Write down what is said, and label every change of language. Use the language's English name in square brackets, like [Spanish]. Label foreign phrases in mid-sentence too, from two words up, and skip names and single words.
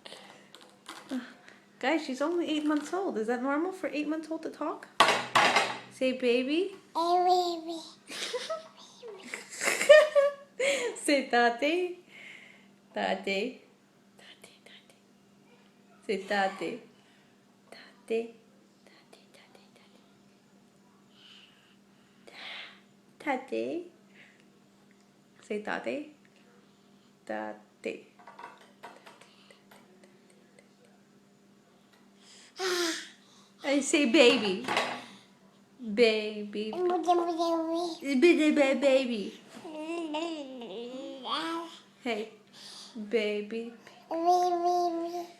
[English] Guys, she's only 8 months old. Is that normal for 8 months old to talk? Say baby. Say tate. Tate. Say tate. Tate. Tate. Say tate. Tate. I say baby. Baby. Baby. Hey. Baby.